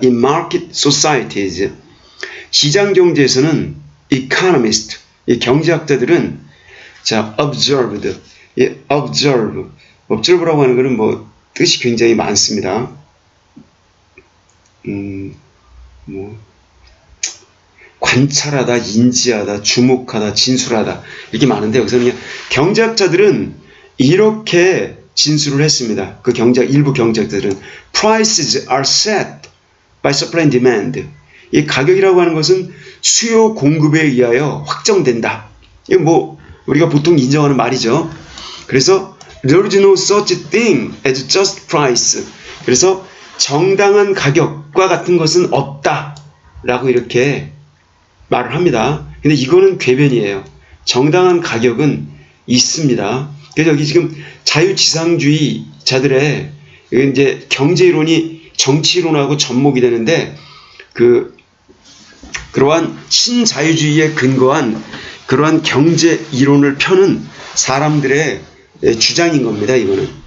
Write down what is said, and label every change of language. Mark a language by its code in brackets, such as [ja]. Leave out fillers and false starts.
[en] In market societies, [ko] 시장 경제에서는 economist, 이 경제학자들은 자, observed, observe라고 하는 것은 뭐 뜻이 굉장히 많습니다. 관찰하다, 인지하다, 주목하다, 진술하다 이렇게 많은데, 여기서는 그냥 경제학자들은 이렇게 진술을 했습니다. 그 일부 경제학자들은 [en] prices are set by supply and demand. [ko] 이 가격이라고 하는 것은 수요 공급에 의하여 확정된다. 이거 뭐 우리가 보통 인정하는 말이죠. 그래서 [en] there is no such thing as just price. [ko] 그래서 정당한 가격과 같은 것은 없다라고 이렇게 말을 합니다. 근데 이거는 궤변이에요. 정당한 가격은 있습니다. 그래서 여기 지금 자유지상주의자들의 이제 경제이론이 정치이론하고 접목이 되는데, 그러한 신자유주의에 근거한 그러한 경제이론을 펴는 사람들의 주장인 겁니다. 이거는.